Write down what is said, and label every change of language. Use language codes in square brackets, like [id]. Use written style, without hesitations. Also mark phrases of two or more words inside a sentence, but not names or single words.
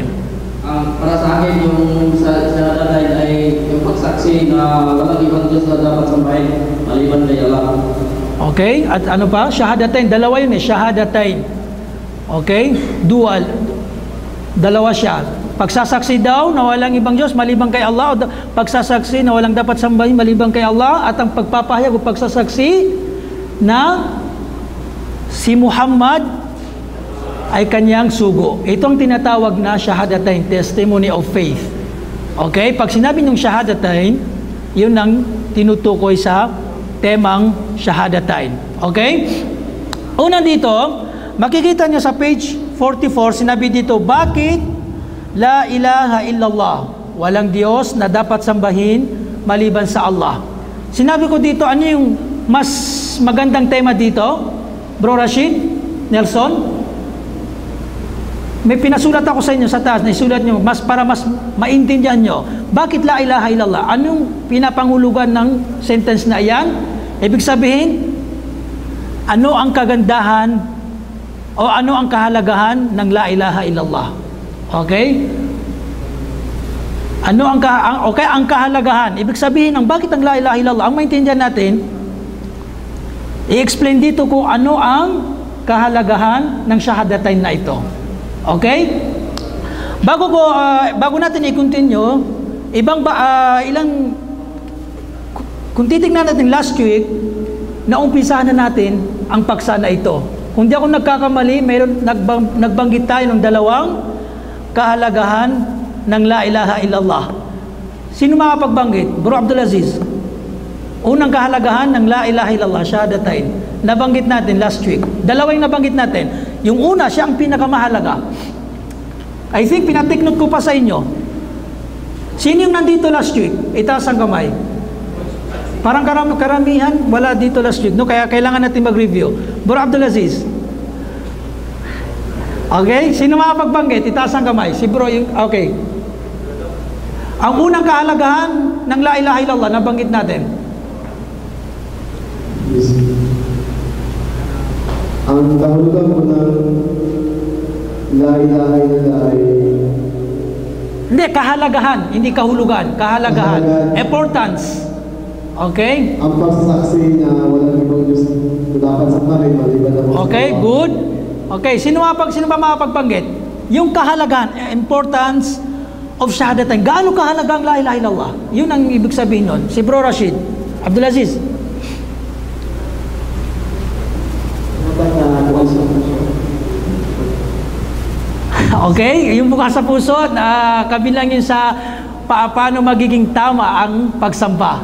[tl] Para sa akin, yung shahadatain ay yung pagsaksi na walang ibang Diyos na dapat sambahin maliban kay Allah. Okay, at ano pa? Shahadatain, dalawa yun shahadatain. Okay, dual. Dalawa siya. Pagsasaksi daw na walang ibang Diyos maliban kay Allah, o pagsasaksi na walang dapat sambahin maliban kay Allah, at ang pagpapahayag o pagsasaksi na si Muhammad ay kanyang sugo. Ito ang tinatawag na shahadatain, [en] testimony of faith. [tl] Okay, pag sinabi ng shahadatain, yun ang tinutukoy sa temang shahadatain. Okay? Una dito, makikita nyo sa page 44, sinabi dito, bakit [ar] لا إله إلا الله? [tl] Walang Diyos na dapat sambahin maliban sa Allah. Sinabi ko dito, ano yung mas magandang tema dito? Bro Rashid, Nelson? May pinasulat ako sa inyo sa taas, naisulat nyo, para mas maintindihan nyo. Bakit [ar] لا إله إلا الله? [tl] Anong pinapangulugan ng sentence na iyan? Ibig sabihin, ano ang kagandahan o ano ang kahalagahan ng [ar] لا إله إلا الله? [tl] Okay? Ano ang ang kahalagahan? Ibig sabihin, bakit ang [ar] لا إله إلا الله? [tl] Ang maintindihan natin, i-explain dito kung ano ang kahalagahan ng shahadatain na ito. Okay? Bago natin i-continue, kung titignan natin [en] last week, [tl] naumpisahan na natin ang paksa na ito. Kung di ako nagkakamali, nagbanggit tayo ng dalawang kahalagahan ng [ar] لا إله إلا الله. [tl] Sino makapagbanggit? Bro Abdulaziz. Unang kahalagahan ng [ar] لا إله إلا الله, [tl] shahadatain. Nabanggit natin [en] last week. [tl] Dalawa yung nabanggit natin. Yung una, siya ang pinakamahalaga. [en] I think [tl] pinatik note ko pa sa inyo. Sino yung nandito [en] last week? [tl] Itaas ang kamay. Parang karamihan, wala dito [en] last week. [tl] No? Kaya kailangan natin mag-review. Bro Abdulaziz. Okay? Sino makapagbanggit? Itaas ang kamay. Si bro, okay. Ang unang kahalagahan ng [ar] لا إله إلا الله, [tl] nabanggit natin. Ang kahulugan po ng [ar] لا إله إلا الله [tl] ay... Hindi, kahalagahan. Hindi kahulugan. Kahalagahan. Importance. Okay? Ang pagsasaksi na walang ibang Diyos na dapat sambahin maliban na Okay, good. Okay, sino ba makapagbanggit? Yung kahalagahan, [en] importance of shahadatain. [tl] Gaano kahalaga ang [ar] لا إله إلا الله? [tl] Yun ang ibig sabihin nun. Si Bro Rashid. Abdulaziz. Okay, yung bukas sa puso, kabilang yun sa paano magiging tama ang pagsamba.